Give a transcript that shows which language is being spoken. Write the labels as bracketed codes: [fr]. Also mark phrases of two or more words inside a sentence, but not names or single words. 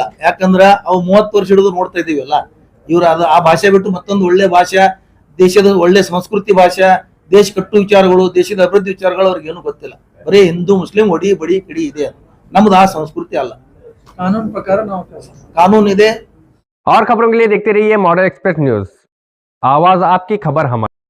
[kn] ಯಾಕಂದ್ರ ಅವು 30 ವರ್ಷ ಹಿಡಿದು ನೋಡ್ತಾ ಇದೀವಲ್ಲ. ಇವ್ರು ಆ ಭಾಷೆ ಬಿಟ್ಟು ಮತ್ತೊಂದು ಒಳ್ಳೆ ಭಾಷೆ, ದೇಶದ ಒಳ್ಳೆ ಸಂಸ್ಕೃತಿ ಭಾಷೆ, ದೇಶ ಕಟ್ಟು ವಿಚಾರಗಳು, ದೇಶದ ಅಭಿವೃದ್ಧಿ ವಿಚಾರಗಳು ಅವ್ರಿಗೆ ಏನು ಗೊತ್ತಿಲ್ಲ. ಬರೀ ಹಿಂದೂ ಮುಸ್ಲಿಂ ಒಡಿ ಬಡಿ ಕಿಡಿ ಇದೆ. ನಮ್ದು ಆ ಸಂಸ್ಕೃತಿ ಅಲ್ಲ. ಕಾನೂನು ಪ್ರಕಾರ ನಾವು ಕಾನೂನು ಇದೆ. [hi] और खबरों के लिए देखते रहिए मॉडर्न एक्सप्रेस न्यूज। आवाज आपकी, खबर हमारी।